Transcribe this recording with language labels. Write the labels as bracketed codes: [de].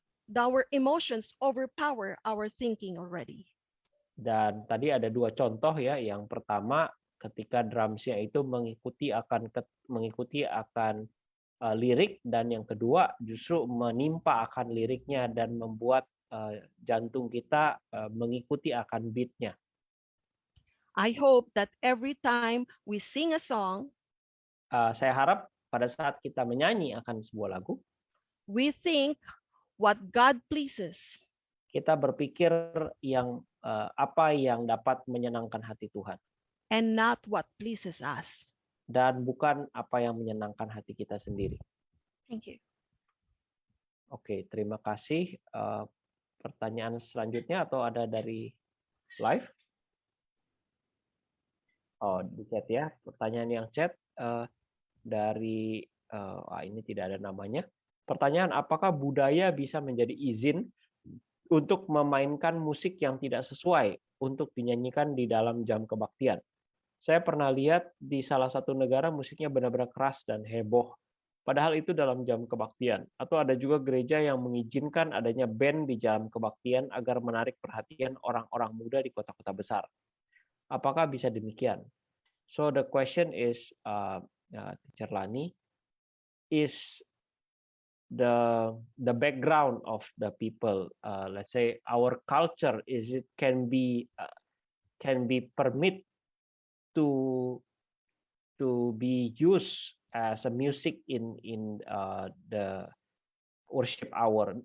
[en] Our emotions overpower our thinking already. [id] Dan tadi ada dua contoh ya. Yang pertama ketika drumsnya itu mengikuti akan lirik, dan yang kedua justru menimpa akan liriknya dan membuat jantung kita mengikuti akan beatnya. [en] I hope that every time we sing a song, [id] Saya harap pada saat kita menyanyi akan sebuah lagu, [en] we think what God pleases. [id] kita berpikir yang apa yang dapat menyenangkan hati Tuhan, [en] And not what pleases us. [id] dan bukan apa yang menyenangkan hati kita sendiri. [en] Thank you. [id] Oke, terima kasih. Pertanyaan selanjutnya atau ada dari live? Oh, di chat ya. Pertanyaan yang chat dari ini tidak ada namanya. Pertanyaan, apakah budaya bisa menjadi izin untuk memainkan musik yang tidak sesuai untuk dinyanyikan di dalam jam kebaktian? Saya pernah lihat di salah satu negara musiknya benar-benar keras dan heboh. Padahal itu dalam jam kebaktian. Atau ada juga gereja yang mengizinkan adanya band di jam kebaktian agar menarik perhatian orang-orang muda di kota-kota besar. Apakah bisa demikian? [en] So the question is, Teacher Lani, is the background of the people, let's say our culture, can be permit to be used as a music in the worship hour.